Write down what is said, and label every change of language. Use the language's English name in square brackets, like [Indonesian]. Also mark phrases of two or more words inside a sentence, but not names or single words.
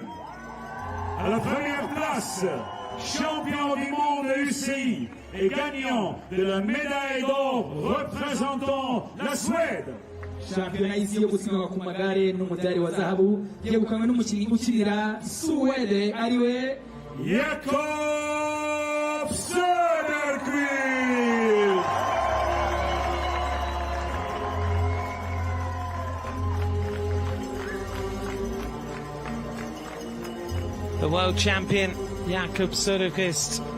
[French] À la première place, champion du monde UCI et gagnant de la médaille d'or représentant la Suède. [Kinyarwanda] Shampiyona y'isi yo gusiganwa ku magare n'umudari wa zahabu ugiye gukangwa n'umukinnyi ukinira Suwede ariwe Jakob Söderqvist. [English] The world champion, Jakob Söderqvist.